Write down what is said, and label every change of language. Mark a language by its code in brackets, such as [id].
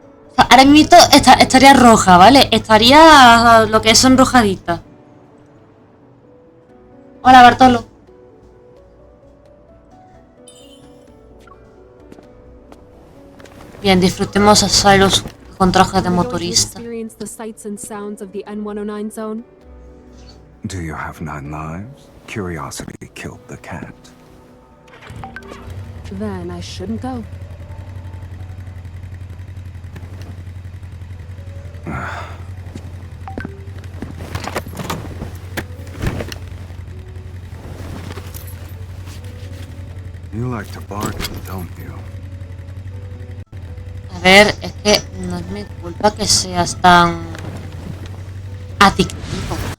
[es] O sea, ahora mismo estaría roja, ¿vale? Estaría lo que es sonrojadita. Hola, Bartolo. Bien, disfrutemos a Cyrus con traje de motorista. [en] Experience the sights and sounds of the N109 zone. Do you have 9 lives? Curiosity killed the cat. Then I shouldn't go. You like to bargain, don't you? [es] A ver, es que no es mi culpa que seas tan adictivo.